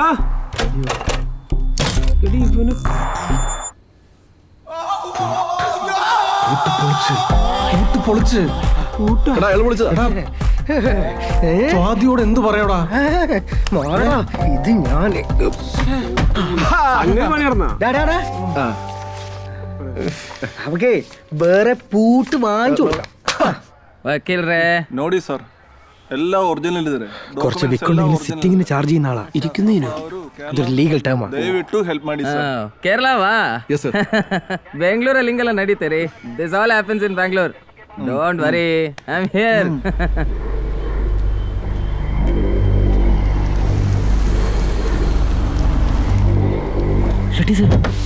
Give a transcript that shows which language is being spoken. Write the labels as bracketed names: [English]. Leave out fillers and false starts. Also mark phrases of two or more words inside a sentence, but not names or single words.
[Malayalam] സ്വാതിയോട് എന്ത് പറയടാ? ഇത് ഞാൻ അവക്കെ വേറെ പൂട്ട് വാങ്ങിച്ചു കൊടുക്കാം. [Kannada] ನೋಡಿ ಸರ್, ಎಲ್ಲ ಒರಿಜಿನಲ್ ಇದೆ. [Malayalam] കുറച്ച് വിൽക്കൊണ്ടെങ്കിൽ സിറ്റിങ്ങിന് ചാർജ് ചെയ്യുന്ന ആളാ. ഇരിക്കുന്നതിനോ? അതൊരു [English] legal term. [Kannada] ದಯವಿಟ್ಟು ಹೆಲ್ಪ್ ಮಾಡಿ ಸರ್. ಕೇರಳವಾ? [English] yes sir. [Kannada] ಬೆಂಗಳೂರಲ್ಲಿ ಹಿಂಗೆಲ್ಲ ನಡೀತೆ ರೀ. [English] this all happens in Bangalore. don't worry, I am here. ready sir.